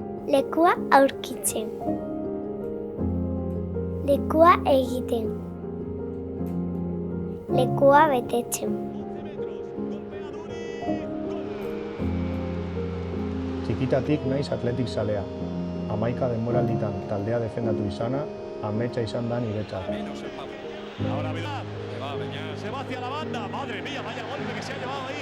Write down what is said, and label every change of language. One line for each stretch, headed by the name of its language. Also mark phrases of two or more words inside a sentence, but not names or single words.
Basque: Lekua aurkitzen. Lekua egiten. Lekua betetzen. Txikitatik naiz atletik zalea. 11 denboralditan taldea defendatu izana, ametsa izan da niretzat.
Spanish: Ahora se va hacia la banda. Madre mía, vaya golpe que se ha llevado ahí.